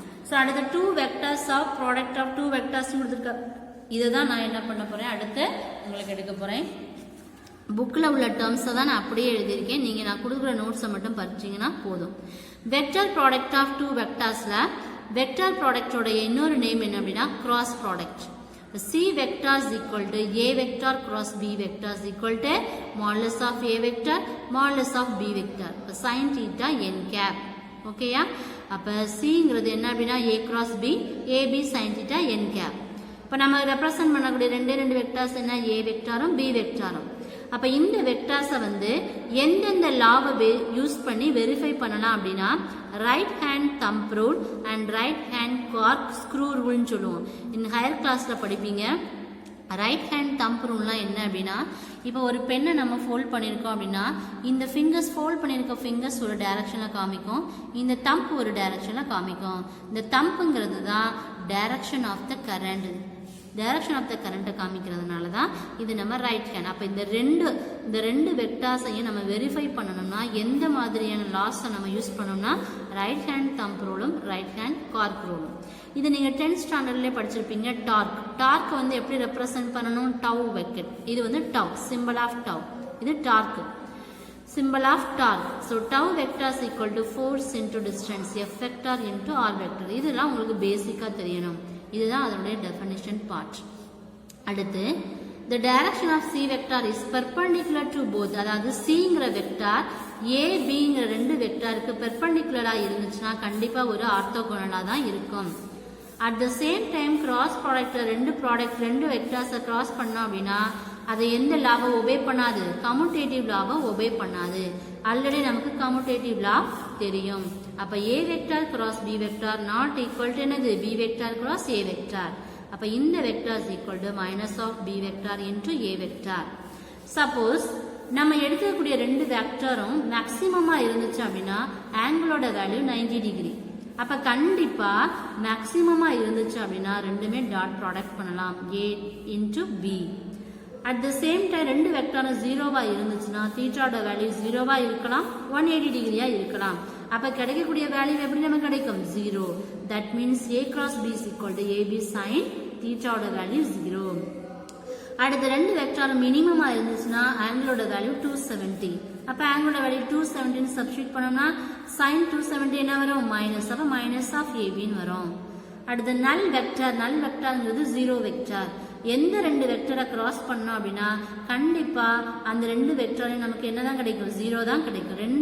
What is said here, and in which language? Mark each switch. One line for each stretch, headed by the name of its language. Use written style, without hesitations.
Tamil: So அடுத்த 2 vectors of product of 2 vectors கொடுத்துருக்க இதை தான் நான் என்ன பண்ண போகிறேன் அடுத்து உங்களுக்கு எடுக்க போகிறேன். புக்கில் உள்ள டேர்ம்ஸை தான் நான் அப்படியே எழுதியிருக்கேன், நீங்கள் நான் கொடுக்குற நோட்ஸை மட்டும் படிச்சிங்கன்னா போதும். வெக்டர் ப்ராடக்ட் ஆஃப் 2 வெக்டர்ஸில் வெக்டர் ப்ராடக்டோட இன்னொரு நேம் என்ன அப்படின்னா cross product.
English: C vector is equal to A vector cross B vector is equal to modulus of A vector modulus of B vector. Sin theta n cap. ஓகேயா?
Tamil: அப்போ சிங்கிறது என்ன அப்படின்னா a cross b ab sin theta n cap. இப்போ நம்ம represent பண்ணக்கூடிய ரெண்டு vectors என்ன, a வெக்டாரும் b வெக்டாரும். அப்போ இந்த வெக்டார்ஸை வந்து எந்தெந்த லாவை யூஸ் பண்ணி வெரிஃபை பண்ணலாம் அப்படின்னா right hand thumb rule and right hand Garg screw ரூல்னு சொல்லுவோம். இந்த ஹையர் கிளாஸில் படிப்பீங்க. ரைட் ஹேண்ட் தம்ப் ரூல்னால் என்ன அப்படின்னா, இப்போ ஒரு பெண்ணை நம்ம ஃபோல்ட் பண்ணியிருக்கோம் அப்படின்னா இந்த ஃபிங்கர்ஸ் ஃபோல்ட் பண்ணியிருக்க ஃபிங்கர்ஸ் ஒரு டைரக்ஷனில் காமிக்கும், இந்த தம்ப் ஒரு டைரக்ஷனில் காமிக்கும். இந்த தம்புங்கிறது தான்
English: Direction of the current.
Tamil: Direction of the கரண்ட்டை காமிக்கிறதுனால தான் இது நம்ம ரைட் ஹேண்ட். அப்போ இந்த ரெண்டு வெக்டார்ஸையும் நம்ம வெரிஃபை பண்ணணும்னா எந்த மாதிரியான லாஸை நம்ம யூஸ் பண்ணோம்னா right hand thumb ரூலும் right hand Garg ரூலும். இது நீங்கள் 10th ஸ்டாண்டர்ட்லேயே படிச்சிருப்பீங்க. டார்க் வந்து எப்படி ரெப்ரசன்ட் பண்ணணும், டவ் வெக்கெட். இது வந்து டவ், சிம்பிள் ஆஃப் டவ்.
English: இது torque, symbol of torque. So tau vector is equal to force into distance, F vector into R vector.
Tamil: இதெல்லாம் உங்களுக்கு பேசிக்கா தெரியணும். இதுதான் அதனுடைய definition part.
English: அடுத்து the direction of C vector is perpendicular to both.
Tamil: அதாவது Cங்கிற vector A Bங்கிற ரெண்டு வெக்டாருக்கு பெர்பெண்டிகுலரா இருந்துச்சுன்னா கண்டிப்பா ஒரு ஆர்த்தோகோனலா தான் இருக்கும்.
English: At the same time
Tamil: cross product ரெண்டு வெக்டார்ஸை கிராஸ் பண்ணோம் அப்படின்னா அதை எந்த லாவை ஒபே பண்ணாது, கம்யூட்டேட்டிவ் லாவை ஒபே பண்ணாது. ஆல்ரெடி நமக்கு கம்யூட்டேட்டிவ் லா தெரியும். அப்போ A vector cross B vector
English: not equal to
Tamil: என்னது, B vector cross A vector. அப்போ இந்த vector
English: is equal to minus of
Tamil: B vector into A vector. Suppose நம்ம எடுக்கக்கூடிய ரெண்டு வெக்டாரும் மேக்சிமமா இருந்துச்சு அப்படின்னா ஆங்கிளோட வேல்யூ 90 டிகிரி. அப்போ கண்டிப்பா மேக்சிமமா இருந்துச்சு அப்படின்னா ரெண்டுமே டாட் ப்ராடக்ட் பண்ணலாம், A into B.
English: at the same time
Tamil: ரெண்டு வெக்டாரும் ஜீரோவா இருந்துச்சுன்னா தீட்டாவோட வேல்யூ ஜீரோவா இருக்கலாம், 180 டிகிரியா இருக்கலாம். அப்ப கிடைக்கக்கூடிய வேல்யூ எப்படி நமக்கு கிடைக்கும், 0.
English: that means A cross B is equal to AB sin
Tamil: தீட்டாவோட value
English: 0.
Tamil: அடுத்த ரெண்டு வெக்டாரும் மினிமமா இருந்துச்சுன்னா ஆங்கிளோட வேல்யூ 270. அப்ப ஆங்கிளோட வேல்யூ 270 சப்ஸ்டிட்யூட் பண்ணோம்னா sin 270 என்ன வரும், மைனஸ். அப்ப மைனஸ் ஆஃப் ஏபின்னு வரும். அடுத்த நல் வெக்டார்ங்கிறது 0 வெக்டார். எந்த ரெண்டு வெக்டரை கிராஸ் பண்ணோம் அப்படின்னா கண்டிப்பா அந்த ரெண்டு வெக்டரையும் நமக்கு என்னதான் கிடைக்கும், 0 தான் கிடைக்கும்.